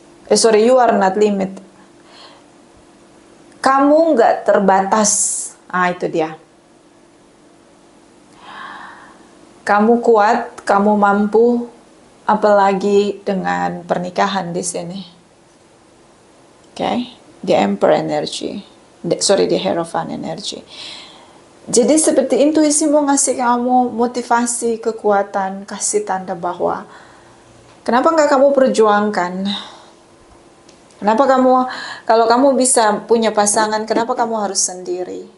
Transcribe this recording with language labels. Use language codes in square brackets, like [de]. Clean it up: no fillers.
[en] You are not limit. [id] Kamu nggak terbatas. Itu dia. Kamu kuat, kamu mampu, apalagi dengan pernikahan di sini. [en] Okay, the Emperor energy. The Hierophant energy. [id] Jadi seperti intuisimu ngasih kamu motivasi, kekuatan, kasih tanda bahwa kenapa nggak kamu perjuangkan? Kenapa kamu, kalau kamu bisa punya pasangan, kenapa kamu harus sendiri?